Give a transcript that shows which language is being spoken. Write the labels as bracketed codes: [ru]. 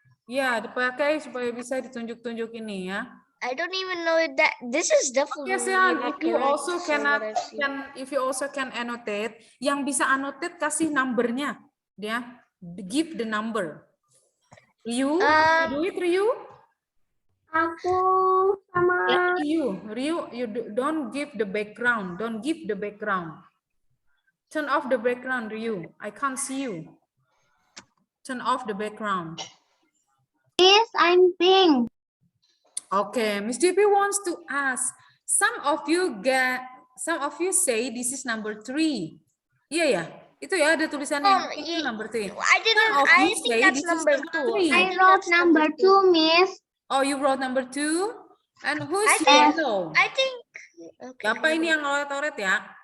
[id] Ya, dipakai supaya bisa ditunjuk-tunjuk ini ya. [en] I don't even know that this is definitely. Yes, if you also if you also can annotate, [id] yang bisa annotate kasih numbernya, ya. [en] Give the number. Ryu, do it Ryu. [id] Aku sama [en] Ryu, you don't give the background. Don't give the background. Turn off the background, Ryu. I can't see you. Turn off the background. Yes, I'm pink. Okay, Miss Debbie wants to ask. Some of you say this is number 3. [id] Iya ya, itu ya ada tulisannya itu number 3. [en] I think that's number 2. I wrote number 2, Miss. Oh, you wrote number 2? And who's yellow? I think. Okay. [id] Siapa ini yang oret-oret ya?